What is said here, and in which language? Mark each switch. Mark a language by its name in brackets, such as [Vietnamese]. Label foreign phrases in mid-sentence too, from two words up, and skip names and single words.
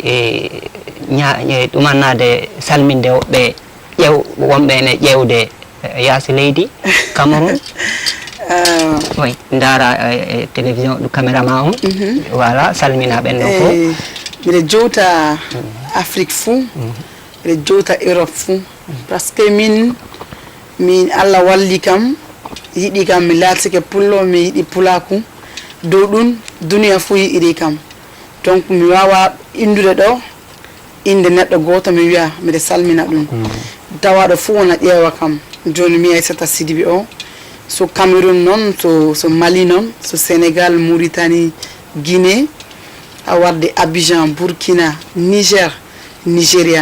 [Fula] ɗumannade salminde woɓɓe wonɓe ne ƴewde yaasi leydi Cameroun oui ndara télévision ɗo caméra ma on voilà salmina ɓen ɗon fof mbiɗa jowta Afrique fou mbiɗa jowta Europe fou [French] par ce que [Fula] min Allah walli kam yiɗi kam mi laatike pullo mi yiɗi pulaku dow ɗum duniya fou yiɗiri kam donc mi wawa indude ɗo inde neɗɗo goto mi wiya mbiɗa salmina ɗum tawaɗo fuu wona ƴeewa kam joni mi Aissata Sidibé o so Cameroun noon so Mali noon so Sénégal Mauritanie Guinée a warde Abidjan Burkina Niger Nigéria